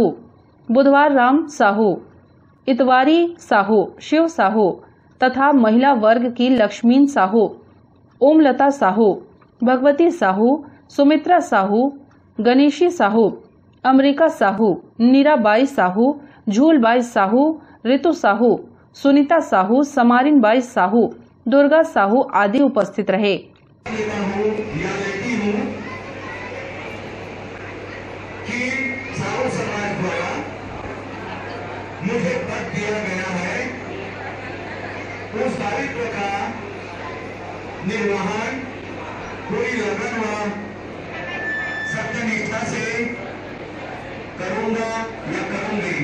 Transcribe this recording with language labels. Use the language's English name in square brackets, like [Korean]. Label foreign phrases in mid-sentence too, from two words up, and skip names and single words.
[Hindi] बुधवार राम साहू, इतवारी साहू, शिव साहू तथा महिला वर्ग की लक्ष्मीन साहू, ओमलता साहू, भगवती साहू, सुमित्रा साहू, गणेशी साहू, अमरिका साहू, नीराबाई साहू, झूलबाई साहू, ऋतु साहू, सुनीता साहू, समारिनबाई साहू, दुर्गा साहू आदि उपस्थित रहे। मुझे पद दिया गया है, उस दायित्व का निर्वहन पूरी लगन व सत्यनिष्ठा से करूंगा या करूंगी।